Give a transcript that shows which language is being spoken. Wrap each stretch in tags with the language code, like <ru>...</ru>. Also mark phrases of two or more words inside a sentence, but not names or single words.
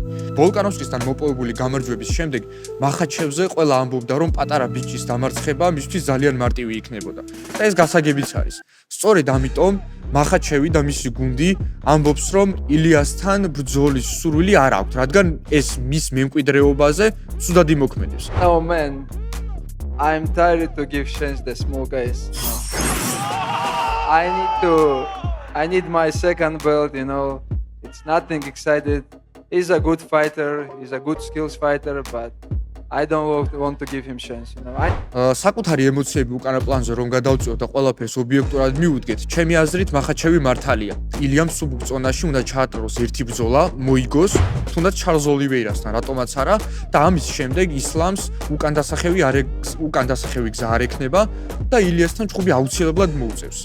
<ka>ვოლკანოვსკისთან მოპოვებული გამარჯვების შემდეგ მახაჩევზე ყველა ამბობდა, რომ პატარა ბიჭის დამარცხება მისთვის ძალიან მარტივი იქნებოდა. და ეს გასაგებიც არის. სწორედ ამიტომ მახაჩევი და მისი გუნდი ამბობს, რომ ილიასთან ბრძოლის სურვილი არ აქვთ, რადგან ეს მის მემკვიდრეობაზე ცუდად იმოქმედებს.</ka> <en>Oh man, I'm tired to give chance the small guys. I need my second belt, you know. It's nothing excited. He's a good fighter, he's a good skills fighter, but I don't want to give him chance, you know.</en> <ka>საკუთარი ემოციები უკანა პლანზე რომ გადავწიოთ და ყველაფერს ობიექტურად მივუდგეთ, ჩემი აზრით მახაჩევი მართალია. ილიამ სუბუქ წონაში უნდა ჩაატაროს ერთი ბრძოლა, მოიგოს, თუნდაც ჩარლზ ოლივეირასთან, რატომაც არა, და ამის შემდეგ ისლამს უკან დასახევი გზა არ ექნება და ილიასთან ჭუბი აუცილებლად მოუწევს.</ka>